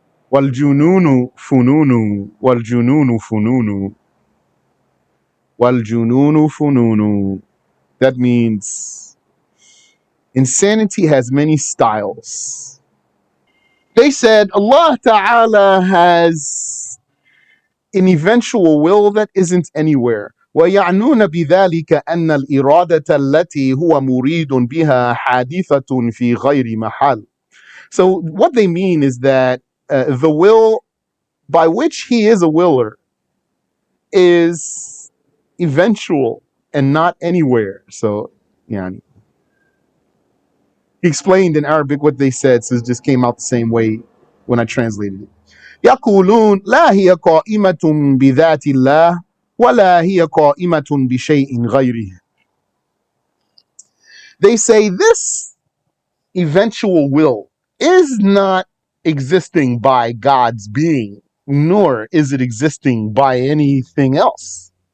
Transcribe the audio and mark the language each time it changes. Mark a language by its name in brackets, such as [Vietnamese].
[Arabic] Wal jununu fununu, wal jununu fununu, wal jununu fununu. [English] That means insanity has many styles. They said Allah Ta'ala has an eventual will that isn't anywhere. [Arabic] ويعنون بذلك أن الإرادة التي هو مريد بها حادثة في غير محل. [English] So what they mean is that the will by which he is a willer is eventual and not anywhere. So, yeah, he explained in Arabic what they said, so it just came out the same way when I translated it. [Arabic] يقولون لا هي قائمة بذات الله ولا هي قائمة بشيء غيره. [English] They say this eventual will is not existing by God's being, nor is it existing by anything else.